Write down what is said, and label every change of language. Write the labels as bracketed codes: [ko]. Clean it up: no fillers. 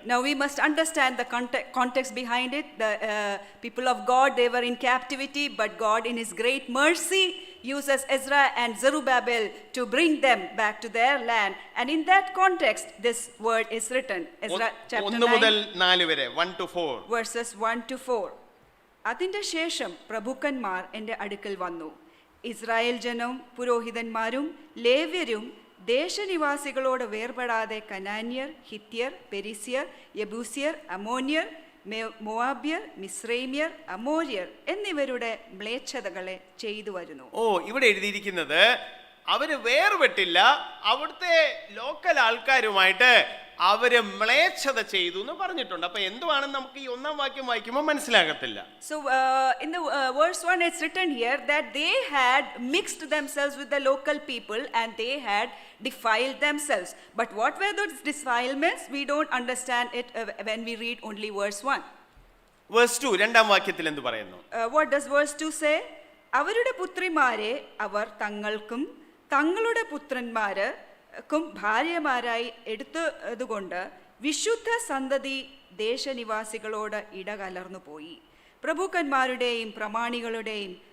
[en] Now we must understand the context behind it. The people of God, they were in captivity, but God in his great mercy uses Ezra and Zerubbabel to bring them back to their land, and in that context this word is written. Ezra chapter [ml] 1 മുതൽ 9 4 വരെ [en] 1 to 4 verses 1 to 4. [ml] അതിന്റെ ശേഷം പ്രഭുക്കന്മാർ എൻ്റെ അടുക്കൽ വന്നു. Israel ജനവും പുരോഹിതന്മാരും ലേവ്യരും ദേശനിവാസികളോട് വേർപെടാതെ കനാന്യർ, ഹിത്യർ, പെരിസ്യർ, യബൂസ്യർ, അമോന്യർ, മോവാബ്യർ, മിസ്രൈമ്യർ, അമോര്യർ എന്നിവരുടെ മ്ലേച്ഛതകളെ ചെയ്തു വരുന്നു. ഇവിടെ എഴുതിയിരിക്കുന്നത് അവര് വേർപെട്ടില്ല, അവിടുത്തെ ലോക്കൽ ആൾക്കാരുമായിട്ട് അവര് മ്ലേച്ഛത ചെയ്തു എന്ന് പറഞ്ഞിട്ടുണ്ട്. അപ്പൊ എന്തുവാണെന്ന് നമുക്ക് ഈ 1-ാം വാക്യം വായിക്കുമ്പോൾ മനസ്സിലാകത്തില്ല. [en] So in the verse 1 it's written here that they had mixed themselves with the local people and they had defiled themselves. But what were those defilements? We don't understand it when we read only verse 1. Verse 2 [ml] 2-ാം വാക്യത്തിൽ എന്ത് പറയുന്നു? [en] What does verse 2 say? [ml] അവരുടെ പുത്രിമാരെ അവർ തങ്ങൾക്കും തങ്ങളുടെ പുത്രന്മാർക്കും ഭാര്യമാരായി എടുത്തതുകൊണ്ട് വിശുദ്ധ സന്തതി ദേശനിവാസികളോട് ഇടകലർന്നു പോയി. പ്രഭുക്കന്മാരുടെയും പ്രമാണികളുടെയും